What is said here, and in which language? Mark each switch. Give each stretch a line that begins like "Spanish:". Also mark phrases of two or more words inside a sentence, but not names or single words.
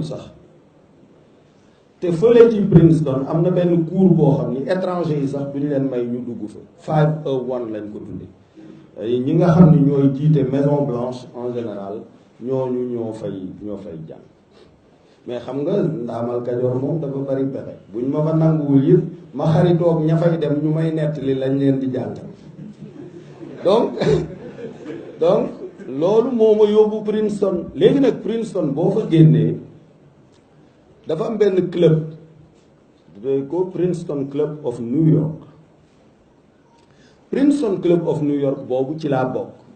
Wolof: sax te fële ci Princeton am na benn cours boo xam ni étranger yi sax duñu leen may ñu dugg fa 501 lañ ko tuddee ñi nga xam ni ñooy jiite Maison Blanche
French: en général
Wolof: ñooñu ñoo fay jàng mais xam nga ndaamal Kajoor moom dafa bari pexe buñ ma fa nanguwul yëpp ma xaritoog ña fay dem ñu may nettali lañ leen di jàngal donc loolu moo ma yóbbu Princeton léegi nag Princeton boo fa génnee dafa am benn club ko Princeton Club of New York Princeton Club of New York boobu ci laa bokk